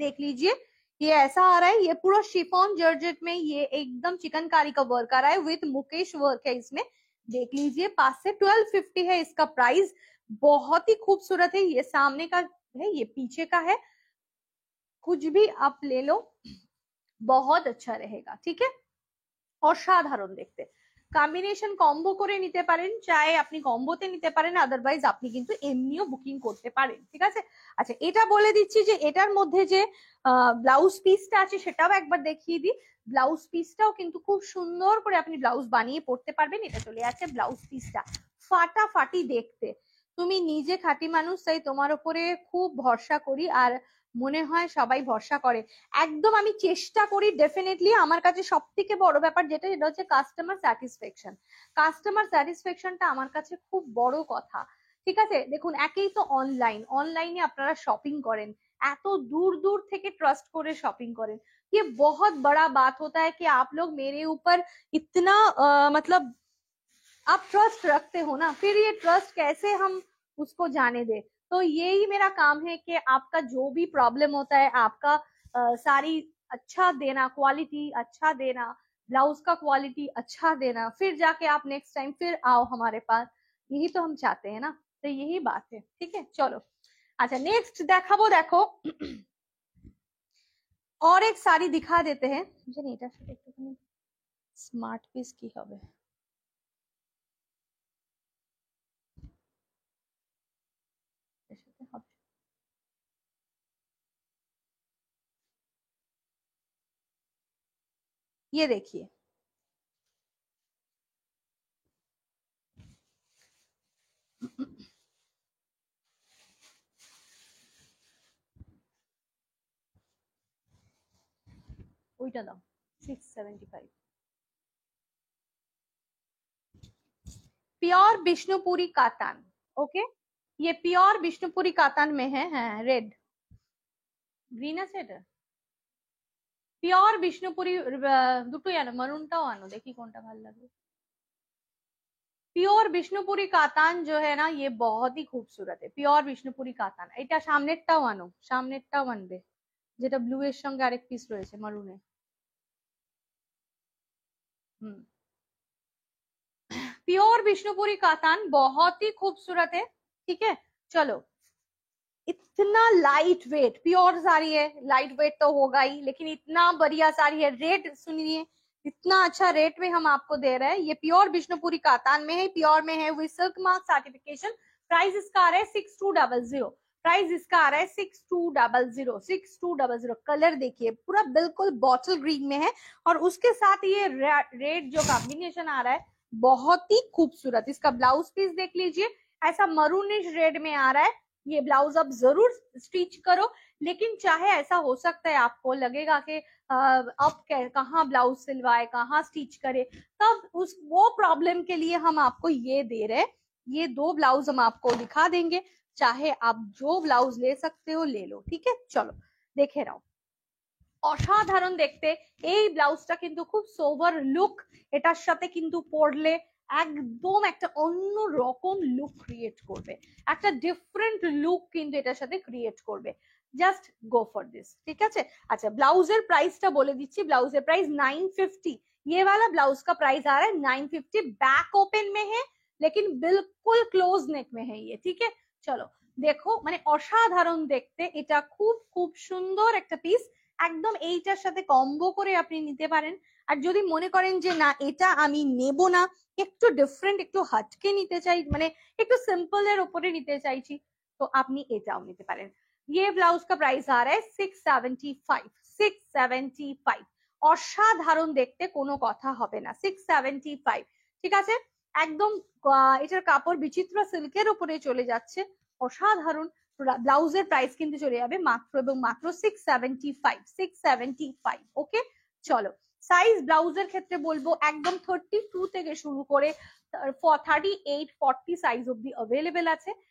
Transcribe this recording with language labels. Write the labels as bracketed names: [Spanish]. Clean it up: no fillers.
[Hindi] देख लीजिए, ये ऐसा आ रहा है, ये पूरा शिफॉन जॉर्जेट में ये एकदम चिकनकारी का वर्क आ रहा है विथ मुकेश वर्क है इसमें। देख लीजिए, 5 से 1250 है इसका प्राइस। बहुत ही खूबसूरत है, ये सामने का है, ये पीछे का है, कुछ भी आप ले लो, बहुत अच्छा रहेगा, ठीक है। [Bangla] অসাধারণ দেখতে। কম্বিনেশন কম্বো করে নিতে পারেন, চাই আপনি কম্বোতে নিতে পারেন, আদারওয়াইজ আপনি কিন্তু এমনিও বুকিং করতে পারেন, ঠিক আছে। আচ্ছা, এটা বলে দিচ্ছি যে এটার মধ্যে যে ব্লাউজ পিসটা আছে সেটাও একবার দেখিয়ে দিই। ব্লাউজ পিসটাও কিন্তু খুব সুন্দর করে আপনি ব্লাউজ বানিয়ে পড়তে পারবেন। এটা চলে আছে ব্লাউজ পিসটা, ফাটাফাটি দেখতে। তুমি নিজে খাঁটি মানুষ, তাই তোমার উপরে খুব ভরসা করি, আর মনে হয় সবাই ভরসা করে। একদম আমি চেষ্টা করি ডেফিনেটলি। আমার কাছে সব থেকে বড় ব্যাপার যেটা, সেটা হচ্ছে কাস্টমার স্যাটিসফ্যাকশন। কাস্টমার স্যাটিসফ্যাকশনটা আমার কাছে খুব বড় কথা, ঠিক আছে। দেখুন, একেই তো অনলাইনে আপনারা শপিং করেন, এত [Hindi] दूर दूर থেকে ट्रस्ट করে शॉपिंग करें, ये बहुत बड़ा बात होता है कि आप लोग मेरे ऊपर इतना मतलब आप ट्रस्ट रखते हो ना, फिर ये ट्रस्ट कैसे हम उसको जाने दे। तो यही मेरा काम है कि आपका जो भी प्रॉब्लम होता है, आपका सारी अच्छा देना, क्वालिटी अच्छा देना, ब्लाउज का क्वालिटी अच्छा देना, फिर जाके आप नेक्स्ट टाइम फिर आओ हमारे पास। यही तो हम चाहते हैं ना, तो यही बात है, ठीक है। चलो, अच्छा नेक्स्ट [Bangla] দেখাবো, দেখো [Hindi] और एक साड़ी दिखा देते हैं। [Bangla] জানি এটার সাথে একটুখানি স্মার্ট পিস কি হবে। এর সাথে হবে, [Hindi] ये देखिए, [Bangla] ওইটা দাও 675। [Hindi] Pure Vishnupuri katan, okay. ये प्योर विष्णुपुरी कातान में है, रेड [Bangla] গ্রিন আছে এটা। प्योर विष्णुपुरी দুটোই আনো, মারুনটাও আনো, দেখি কোনটা ভালো লাগে। [Hindi] प्योर विष्णुपुरी कातान जो है ना, ये बहुत ही खूबसूरत है। [Bangla] प्योर विष्णुपुरी कातान, এটা সামনেরটাও আনো, সামনেরটাও আনবে, যেটা ব্লু এর সঙ্গে আরেক পিস রয়েছে মারুনে। [Hindi] प्योर विष्णुपुरी कातान बहुत ही खूबसूरत है, ठीक है। चलो, इतना लाइट वेट प्योर साड़ी है, लाइट वेट तो होगा ही, लेकिन इतना बढ़िया साड़ी है। रेट सुनिए, इतना अच्छा रेट में हम आपको दे रहे हैं। ये प्योर विष्णुपुरी कातान में है, प्योर में है with silk mark certification. Price इसका आ रहा है 6200, प्राइस इसका आ रहा है 6200, 6200। कलर देखिए, पूरा बिल्कुल बॉटल ग्रीन में है, और उसके साथ ये रेड जो कॉम्बिनेशन आ रहा है बहुत ही खूबसूरत। इसका ब्लाउज पीस देख लीजिए, ऐसा मरूनिश रेड में आ रहा है। ये ब्लाउज आप जरूर स्टिच करो, लेकिन चाहे ऐसा हो सकता है आपको लगेगा कि अब कहाँ ब्लाउज सिलवाए, कहाँ स्टिच करे, तब उस वो प्रॉब्लम के लिए हम आपको ये दे रहे हैं। ये दो ब्लाउज हम आपको दिखा देंगे, चाहे आप जो ब्लाउज ले सकते हो ले लो, ठीक है। [Bangla] चलो দেখে নাও, অসাধারণ দেখতে। এই ব্লাউজটা কিন্তু খুব সোভার লুক, এটার সাথে কিন্তু পরলে একদম একটা অন্য রকম লুক ক্রিয়েট করবে, একটা ডিফারেন্ট লুক কিন্তু এটার সাথে ক্রিয়েট করবে। জাস্ট গো ফর দিস, ঠিক আছে। [Hindi] अच्छा, ब्लाउजर प्राइसটা [Bangla] বলে দিচ্ছি। [Hindi] ब्लाउजर प्राइस 950, ये वाला ब्लाउज का प्राइस आ रहा है 950। बैक ओपन में है, लेकिन बिल्कुल क्लोज नेक में है ये, ठीक है। [Bangla] চলো দেখো, মানে অসাধারণ দেখতে, এটা খুব খুব সুন্দর একটা পিস। একদম এইটার সাথে কম্বো করে আপনি নিতে পারেন। আর যদি মনে করেন যে না, এটা আমি নেব না, একটু ডিফারেন্ট, একটু হটকে নিতে চাই, মানে একটু সিম্পল এর উপরে নিতে চাইছি, তো আপনি এটাও নিতে পারেন। [Hindi] ये ब्लाउज का प्राइस आ रहा है 675, 675। [Bangla] অসাধারণ দেখতে, কোনো কথা হবে না, 675, ঠিক আছে। একদম এটার কাপড় বিচিত্র সিল্কের উপরে চলে যাচ্ছে, অসাধারণ। ব্লাউজের প্রাইস কিন্তু চলে যাবে মাত্র এবং মাত্র 675 ওকে। চলো সাইজ ব্লাউজের ক্ষেত্রে বলবো একদম 32 থেকে শুরু করে 38-40 সাইজ অব্দি অ্যাভেলেবেল আছে।